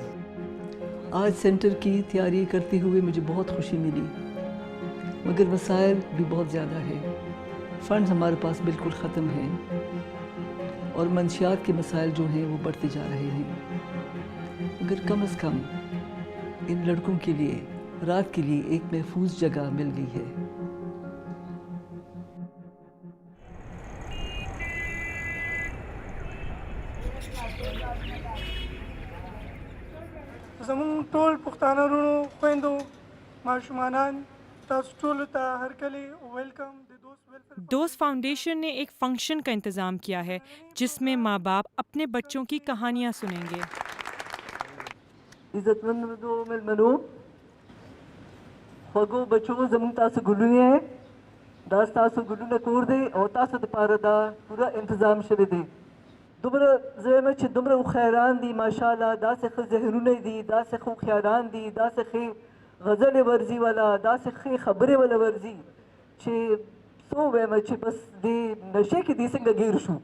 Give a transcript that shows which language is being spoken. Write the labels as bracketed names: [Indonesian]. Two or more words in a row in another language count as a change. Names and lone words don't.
[Urdu] آج سینٹر کی تیاری کرتے ہوئے مجھے بہت خوشی ملی، مگر وسائل بھی بہت زیادہ ہے. فنڈز ہمارے پاس بالکل ختم ہیں اور منشیات کے مسائل جو ہیں وہ بڑھتے جا رہے ہیں. مگر کم از کم ان لڑکوں کے لیے رات کے لیے ایک محفوظ جگہ مل گئی ہے. [Pashto] زمون ټول پښتانه ورونو خویندو ماشومانان تاسو ټولو ته هرکلی ویلکم. [Urdu] دوست فاؤنڈیشن نے ایک فنکشن کا انتظام کیا ہے جس میں ماں باپ اپنے بچوں کی کہانیاں سنیں گے. [Pashto] عزت مندو ملمنو خوږو بچو زموږ تاسو ګلونه یې دا ستاسو ګلونه کور دی او تاسو دپاره دا پوره انتظام شوی دی. دومره زه یم چې دومره خیران دي ماشاءالله، داسې ښه ذهنونه دي، داسې ښه هوښیاران دي، داسې ښې غزلې ورځي والا، داسې ښې خبرې والا ورځي چې څه ووایم چې بس دې نشې کې دې څنګه ګیر شو.